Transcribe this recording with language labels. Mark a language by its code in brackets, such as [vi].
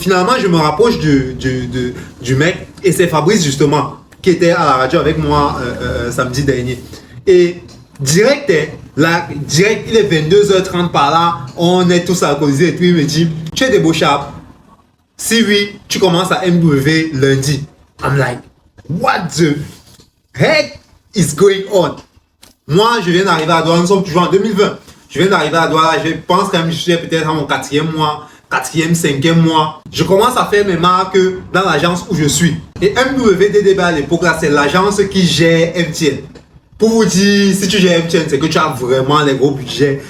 [fr] Finalement, je me rapproche du mec. Et c'est Fabrice justement qui était à la radio avec moi samedi dernier. Et direct, il est 22h30 par là, on est tous alcoolisés et puis il me dit, tu es des beaux chaps? Si oui, tu commences à MW lundi. [en] I'm like, what the heck is going on? [fr] Moi, je viens d'arriver à Douala, nous sommes toujours en 2020. Je viens d'arriver à Douala, je pense quand même que je suis peut-être à mon 4e mois, 4e, 5e mois. Je commence à faire mes marques dans l'agence où je suis. Et MWDDB à l'époque, là, c'est l'agence qui gère MTN. Pour vous dire, si tu gères MTN, c'est que tu as vraiment les gros budgets.